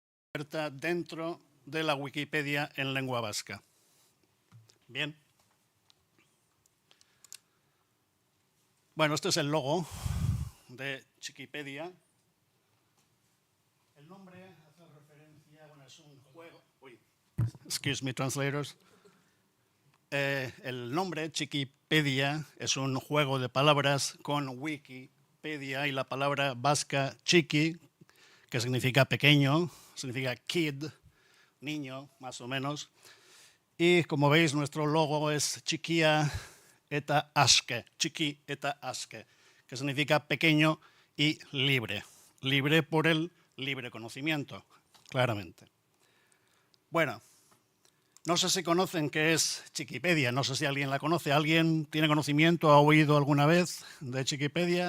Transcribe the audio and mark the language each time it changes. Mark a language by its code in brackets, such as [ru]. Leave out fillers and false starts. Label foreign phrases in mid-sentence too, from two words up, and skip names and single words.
[es] dentro de la Wikipedia en lengua vasca. Bien. Bueno, este es el logo de Txikipedia. El nombre hace referencia, bueno, es un juego. Uy, [en] excuse me, translators. [es] El nombre Txikipedia es un juego de palabras con Wikipedia y la palabra vasca txiki, que significa pequeño, significa kid, niño, más o menos. Y como veis, nuestro logo es [eu] txikia eta aske, txiki eta aske, [es] que significa pequeño y libre. Libre por el libre conocimiento, claramente. Bueno, no sé si conocen qué es Txikipedia, no sé si alguien la conoce. ¿Alguien tiene conocimiento, ha oído alguna vez de Txikipedia?